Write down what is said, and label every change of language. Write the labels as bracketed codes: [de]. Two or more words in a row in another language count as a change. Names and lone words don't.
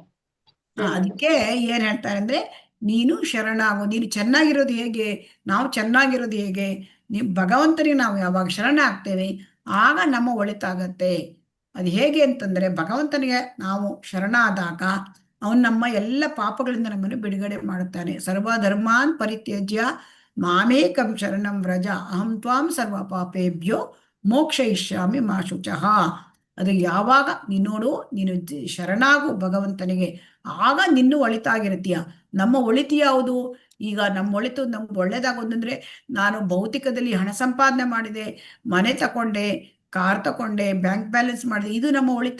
[kn] ಅದಕ್ಕೆ ಏನ್ ಹೇಳ್ತಾರೆ ಅಂದ್ರೆ, ನೀನು ಶರಣಾಗು. ನೀನು ಚೆನ್ನಾಗಿರೋದು ಹೇಗೆ, ನಾವು ಚೆನ್ನಾಗಿರೋದು ಹೇಗೆ? ಭಗವಂತನಿಗೆ ನಾವು ಯಾವಾಗ ಶರಣ ಆಗ್ತೇವೆ ಆಗ ನಮ್ಮ ಒಳಿತಾಗತ್ತೆ. ಅದು ಹೇಗೆ ಅಂತಂದ್ರೆ, ಭಗವಂತನಿಗೆ ನಾವು ಶರಣಾದಾಗ ಅವನು ನಮ್ಮ ಎಲ್ಲ ಪಾಪಗಳಿಂದ ನಮ್ಮನ್ನು ಬಿಡುಗಡೆ ಮಾಡುತ್ತಾನೆ. [sa] ಸರ್ವಧರ್ಮಾನ್ ಪರಿತ್ಯಜ್ಯ ಮಾಮೇಕಂ ಶರಣಂ ವ್ರಜ ಅಹಂ ತ್ವಾಂ ಸರ್ವ ಪಾಪೇಭ್ಯೋ ಮೋಕ್ಷಯಿಷ್ಯಾಮಿ ಮಾ ಶುಚಃ. [kn] ಅದು ಯಾವಾಗ ನೋಡು, ನೀನು ಶರಣಾಗು ಭಗವಂತನಿಗೆ, ಆಗ ನಿನ್ನೂ ಒಳಿತಾಗಿರ್ತೀಯ. ನಮ್ಮ ಒಳಿತು ಯಾವುದು? ಈಗ ನಮ್ಮ ಒಳಿತು ನಮ್ಗೆ ಒಳ್ಳೇದಾಗೋದಂದ್ರೆ, ನಾನು ಭೌತಿಕದಲ್ಲಿ ಹಣ ಸಂಪಾದನೆ ಮಾಡಿದೆ, ಮನೆ ತಕೊಂಡೆ, ಕಾರ್ ತಕೊಂಡೆ, [en] bank balance [kn] ಮಾಡಿದೆ, ಇದು ನಮ್ಮ ಒಳಿತ?